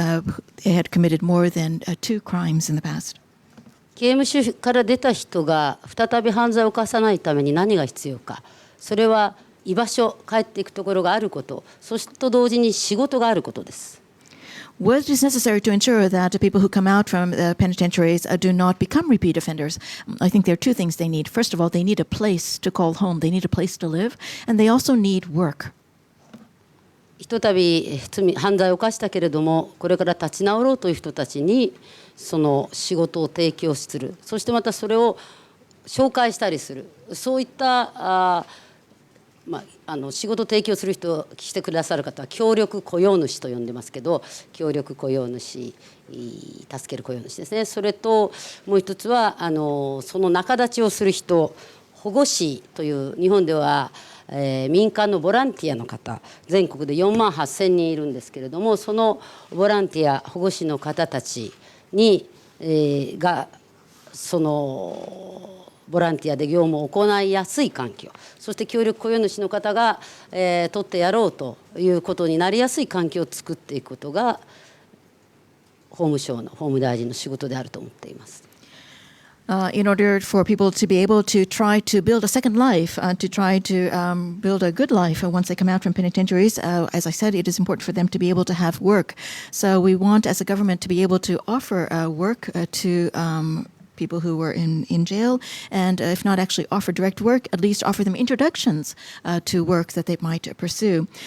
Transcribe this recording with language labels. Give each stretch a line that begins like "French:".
English: They had committed more than 2 crimes in the past.
Japanese: 刑務所から出た人が再び犯罪を犯さないために何が必要か。それは居場所、帰っていくところがあること、そしてと同時に仕事があることです。
English: What is necessary to ensure that people who come out from the penitentiaries do not become repeat offenders? I think there are 2 things they need. First of all, they need a place to call home. They need a place to live, and they also need work.
Japanese: ひとたび犯罪を犯したけれども、これから立ち直ろうという人たちにその仕事を提供する、そしてまたそれを紹介したりする、そういった仕事を提供する人をしてくださる方は協力雇用主と呼んでますけど、協力雇用主、助ける雇用主ですね。それともう一つはその仲立ちをする人、保護司という日本では、民間のボランティアの方、全国で4万8,000人いるんですけれども、そのボランティア保護司の方たちに、がそのボランティアで業務を行いやすい環境、そして協力雇用主の方が、取ってやろうということになりやすい環境を作っていくことが法務省の法務大臣の仕事であると思っています。
English: In order for people to be able to try to build a second life, to try to build a good life once they come out from penitentiaries, as I said, it is important for them to be able to have work. So we want, as a government, to be able to offer work to people who were in jail, and if not actually offer direct work, at least offer them introductions to work that they might pursue.